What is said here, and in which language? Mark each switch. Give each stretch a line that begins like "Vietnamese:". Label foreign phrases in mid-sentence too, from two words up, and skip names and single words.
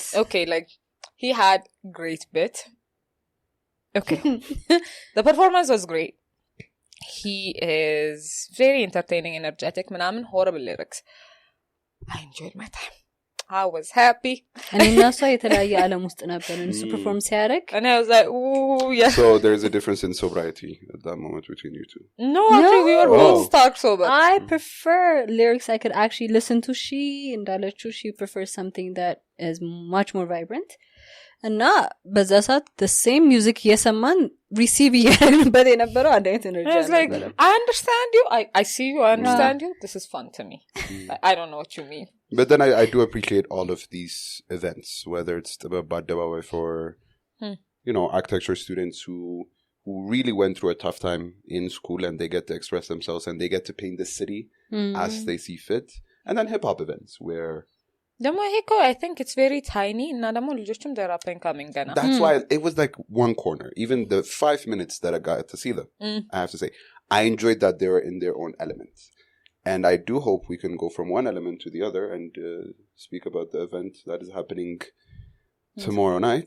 English: Okay, like he had great bit. Okay. The performance was great. He is very entertaining, energetic, ምናምን horrible lyrics. I enjoyed my time. I was happy. And in also
Amharic: የተለያየ ዓለም ውስጥ ነበር እሱ perform ሲያደርግ.
English: And I was like, ooh, yeah. So there's a difference in sobriety at that moment between you two. No, actually we were both stark sober. I prefer lyrics I could actually listen to. She prefers something that is much more vibrant.
Amharic: እና በዛ ሰዓት
English: the same music
Amharic: እየሰማን receive እያደረግንበት የነበረው አንድ አይነት ኤነርጂ አለ።
English: I understand you. I see you. I understand you. This is fun to me. I don't know what you mean. But then I do appreciate all of these events, whether it's the Baddabawa for architecture students who really went through a tough time in school and they get to express themselves and they get to paint the city as they see fit, and then hip hop events where
Amharic: ደግሞ ይሄ እኮ
English: I think it's very tiny
Amharic: እና ደግሞ ልጆችም
English: they're up and coming ገና. That's why it was like one corner. Even the 5 minutes that I got to see them, I have to say, I enjoyed that they were in their own element. And I do hope we can go from one element to the other and speak about the event that is happening tomorrow night.